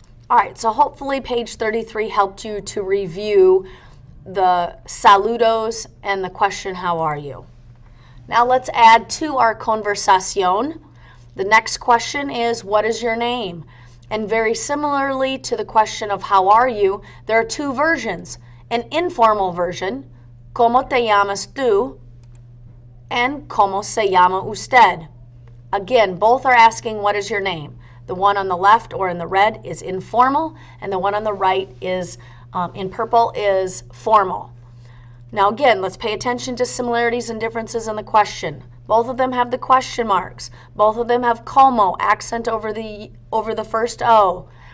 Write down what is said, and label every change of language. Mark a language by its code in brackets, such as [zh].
[en] All right, so hopefully page 33 helped you to review the saludos and the question, how are you? Now let's add to our conversación. The next question is, what is your name? And very similarly to the question of how are you, there are two versions. [es] An informal version, ¿Cómo te llamas tú? And ¿Cómo se llama usted? [en] Again, both are asking what is your name. The one on the left or in the red is informal, and the one on the right is in purple is formal. Now again, let's pay attention to similarities and differences in the question. Both of them have the question marks. Both of them have como, accent over the first O.